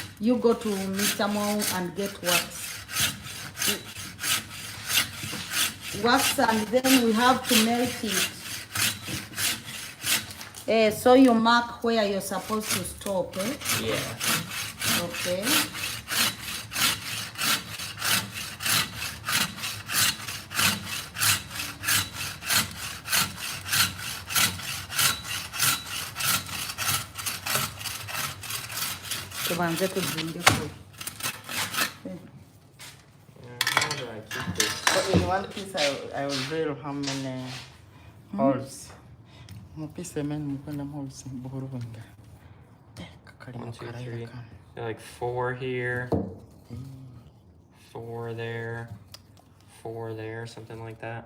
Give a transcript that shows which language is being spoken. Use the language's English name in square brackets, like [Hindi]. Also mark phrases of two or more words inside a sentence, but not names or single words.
[English] You go to Mr. Mo and get wax. Wax, and then we have to melt it. So you mark where you're supposed to stop, eh? yeah. [Ganda] Okay. Tubanze tujunge kule. [English] How do I keep this? So in one piece, I will drill how many holes? One piece, I mean, holes. 1, 2, 3. So like 4 here, 4 there, 4 there, something like that.